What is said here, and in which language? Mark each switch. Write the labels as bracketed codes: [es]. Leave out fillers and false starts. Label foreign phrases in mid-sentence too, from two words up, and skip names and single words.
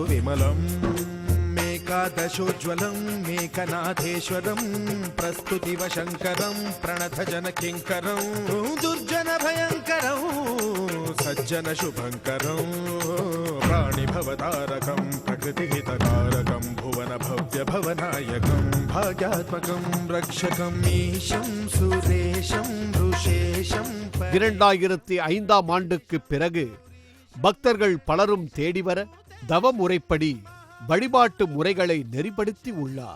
[sa] विमलम् मेकादशोज्ज्वलं मेकनाथेश्वरं प्रस्तुतिवशङ्करं प्रणतजनकिङ्करं दुर्जनभयङ्करं सज्जनशुभङ्करं प्राणिभवतारकं प्रकृतिहितकारकं भुवनभव्यभवनायकं भाग्यात्मकं रक्षकम् ईशं सुरेशं ऋषेशं. [ta] 2005ஆம் ஆண்டுக்கு பிறகு பக்தர்கள் பலரும் தேடிவர தவ முறைப்படி வழிபாட்டு முறைகளை நெறிப்படுத்தி உள்ளார்.